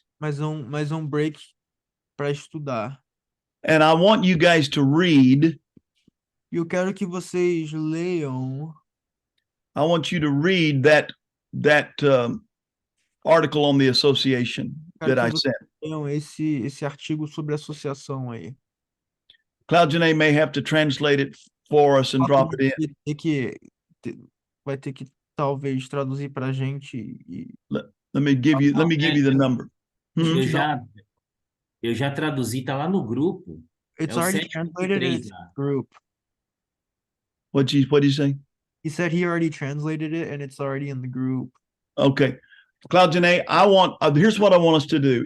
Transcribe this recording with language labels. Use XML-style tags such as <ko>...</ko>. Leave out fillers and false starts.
<pt>Mas um break para estudar.</pt> <en>And I want you guys to read.</en> <pt>E eu quero que vocês leiam.</pt> <en>I want you to read that article on the association that I sent.</en> <pt>Leiam esse artigo sobre a associação aí.</pt> <en>Claudine may have to translate it for us and drop it in.</en> <pt>Vai ter que talvez traduzir para a gente.</pt> <en>Let me give you the number.</en> <pt>Eu já traduzi, tá lá no grupo.</pt> <en>It's already translated in its group. What'd you say? He said he already translated it and it's already in the group. Okay. Claudine, here's what I want us to do.</en>